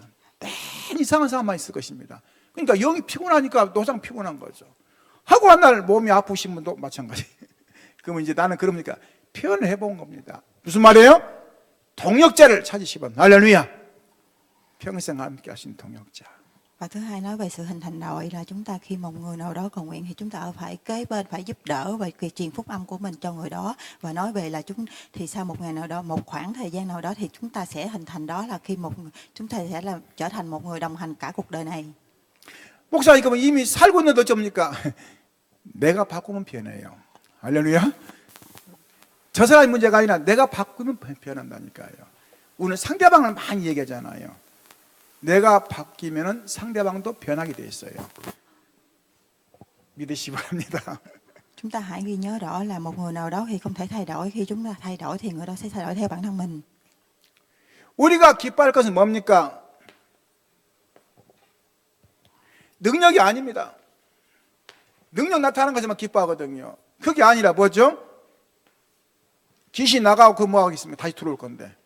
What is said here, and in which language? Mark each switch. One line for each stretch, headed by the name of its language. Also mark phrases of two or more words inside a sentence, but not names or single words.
Korean: 맨 이상한 사람만 있을 것입니다. 그러니까 영이 피곤하니까 노상 피곤한 거죠. 하고 한 날 몸이 아프신 분도 마찬가지. 그러면 이제 나는 그러니까 표현을 해본 겁니다. 무슨 말이에요? 동역자를 찾으시면 할렐루야. 평생 함께 하신 동역자.
Vietnamese: Và thứ hai nói về sự hình thành đội là chúng ta khi một người nào đó cầu nguyện thì chúng ta phải kế bên, phải giúp đỡ và truyền phúc âm của mình cho người đó. Và nói về là thì sau một ngày nào đó, một khoảng thời gian nào đó thì chúng ta sẽ hình thành, đó là khi chúng ta sẽ trở thành một người đồng hành cả cuộc đời này.
Korean: 목사님 그러면 이미 살고 있는데 어쩝니까? 내가 바꾸면 변해요. 할렐루야. 저 사람이 문제가 아니라 내가 바꾸면 변한다니까요. 오늘 상대방을 많이 얘기하잖아요. 내가 바뀌면은 상대방도 변하게 돼 있어요. 믿으시기 바랍니다.
Vietnamese: Chúng ta hãy ghi nhớ rõ là một người nào đó thì không thể thay đổi, khi chúng ta thay đổi thì người đó sẽ thay đổi theo bản thân mình.
Korean: 우리가 기뻐할 것은 뭡니까? 능력이 아닙니다. 능력 나타나는 것에만 기뻐하거든요. 그게 아니라 뭐죠? 귀신 나가고 그 뭐하겠습니까? 다시 들어올 건데.